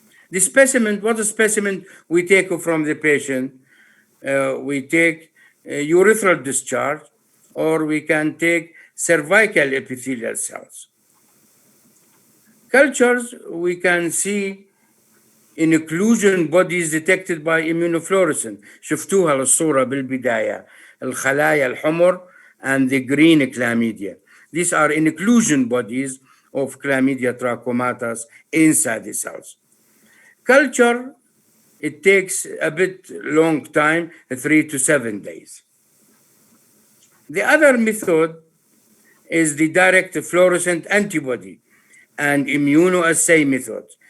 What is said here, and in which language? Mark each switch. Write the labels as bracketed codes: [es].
[en] The specimen, what specimen we take from the patient? We take urethral discharge, or we can take cervical epithelial cells. Cultures, we can see inclusion bodies detected by immunofluorescence. [ar] شفتوها الصورة بالبداية, الخلايا الحمر [en] and the green chlamydia. These are inclusion bodies of Chlamydia trachomatis inside the cells. Culture, it takes a bit long time, 3 to 7 days. The other method is the direct fluorescent antibody and immunoassay methods.